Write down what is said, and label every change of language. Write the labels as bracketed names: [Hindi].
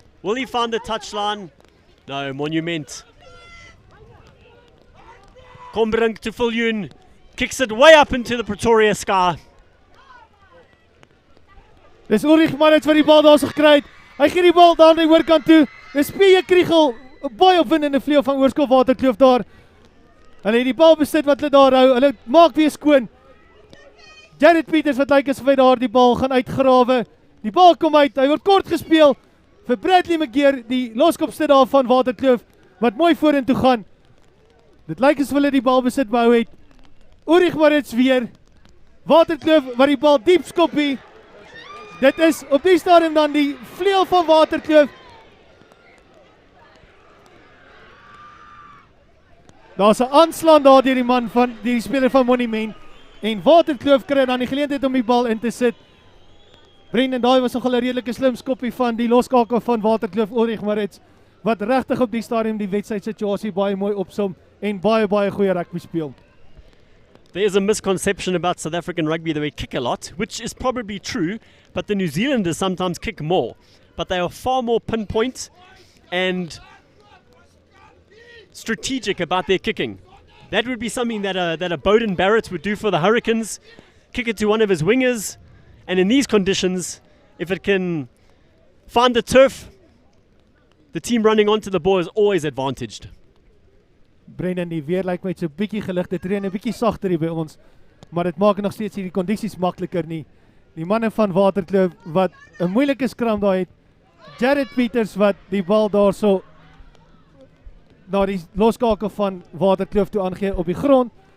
[English] Will he find the touchline? No, Monument. Kombrink to Viljoen. Kicks it way up into the Pretoria sky. [Afrikaans] Dis Ulrich Moritz wat die bal daar so gekry het. Hy gee die bal daar aan die oorkant toe. Dis P. Kriegel, 'n baie opwindende vleuel van Oorskop Waterkloof daar. Hulle het die bal besit wat hulle daar hou. Hulle maak weer skoon. Jared Peters wat lyk asof hy daar die bal gaan uitgrawe. Die bal kom uit. Hy word kort gespeel vir Bradley McGeer, die loskopste daar van Waterkloof wat mooi vorentoe gaan. Dit lyk asof hulle die bal besit behou het. Ulrich Moritz weer. Waterkloof wat die bal diep skoppie. Dit is op die stadium dan die vleuel van Waterkloof. Daar's 'n aanslaan daar deur die man van die speler van Monument en Waterkloof kry dan die geleentheid om die bal in te sit. Brendan, daai was nogal 'n redelike slim skoppie van die loskakel van Waterkloof, Ulrich Moritz, wat regtig op die stadium die wedstrydsituasie baie mooi opsom en baie goeie rugby speel. [English] There is a misconception about South African rugby that we kick a lot, which is probably true, but the New Zealanders sometimes kick more. But they are far more pinpoint and strategic about their kicking. That would be something that a Bowden Barrett would do for the Hurricanes, kick it to one of his wingers, and in these conditions, if it can find the turf, the team running onto the ball is always advantaged. [Afrikaans] Brendan, die weer lyk my so 'n bietjie gelig, dit reën 'n bietjie sagter hier by ons, maar dit maak nog steeds hierdie kondisies makliker nie. Die manne van Waterkloof wat 'n moeilike skram daar het, Jared Peters wat die bal daarso na die loskakel van Waterkloof toe aangee op die grond.